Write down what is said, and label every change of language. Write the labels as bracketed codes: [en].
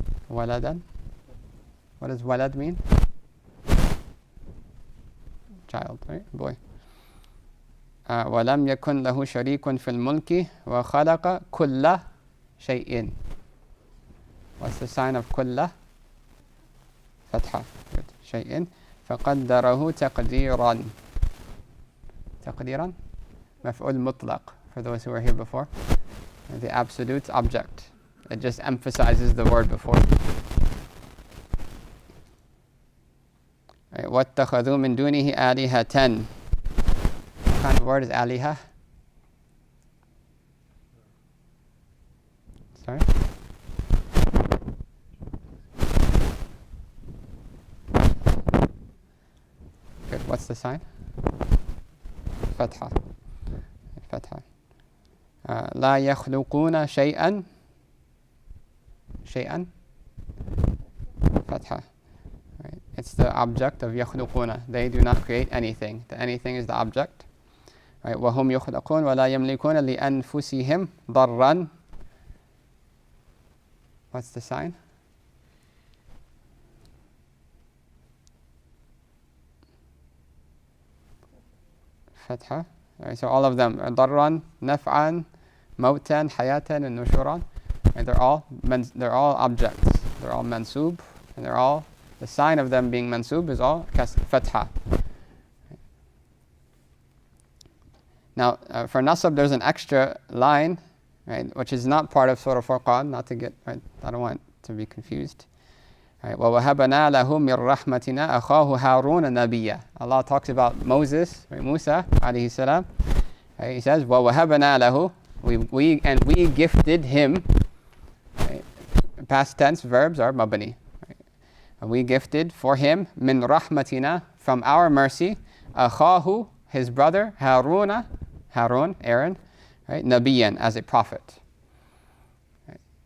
[en] Waladan. What does walad mean? Child, right? Boy. [ar] ولم يكن له شريك في الملك وخلق كل شيء. [en] What's the sign of كل? [ar] Fatha. Good. شيء. فقدره تقديرا. تقديرا. مفعول مطلق. [en] For those who were here before. The absolute object. It just emphasizes the word before. [ar] Right. وَاتَّخَذُوا مِن دُونِهِ آلِهَةً. [en] What kind of word is aliha? Sorry? Good. What's the sign? Fatha. Fatha. [ar] لا يخلقون شيئا. شيئا. Fatha. Right. [en] It's the object of يخلقون. They do not create anything. The anything is the object. Right. [ar] وهم يخلقون ولا يملكون لأنفسهم ضرا. [en] What's the sign? Fatha. Right, so all of them are darran, naf'an, mawtan, hayatan, and nushuran. And they're all objects. They're all mansub, and they're all, the sign of them being mansub is all fatha. Now, for nasab, there's an extra line, right, which is not part of Surah Furqan, not to get, right, I don't want to be confused. [ar] Right, وَوَهَبَنَا لَهُ مِنْ رَحْمَتِنَا أَخَاهُ هَارُونَ نَبِيًّا. [en] Allah talks about Moses, right, Musa, alayhi salam. Right, he says, [ar] وَوَهَبَنَا لَهُ, [en] we gifted him. Right, past tense verbs are mabani. Right, and we gifted for him, [ar] مِنْ رَحْمَتِنَا, [en] from our mercy, أَخَاهُ, his brother, Harun, Aaron, right, نَبِيًّا, as a prophet. Right.